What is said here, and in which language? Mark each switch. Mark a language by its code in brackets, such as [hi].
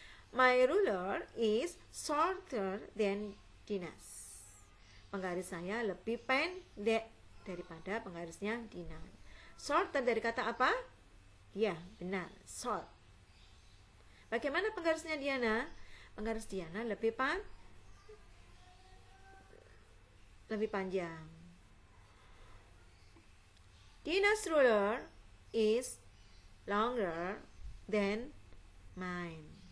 [en] My ruler is shorter than Dina's. [id] Penggaris saya lebih pendek daripada penggarisnya Dina. Shorter dari kata apa? Ya, benar, short. Bagaimana penggarisnya Diana? Penggaris Diana lebih panjang. [en] Dina's ruler is longer than mine.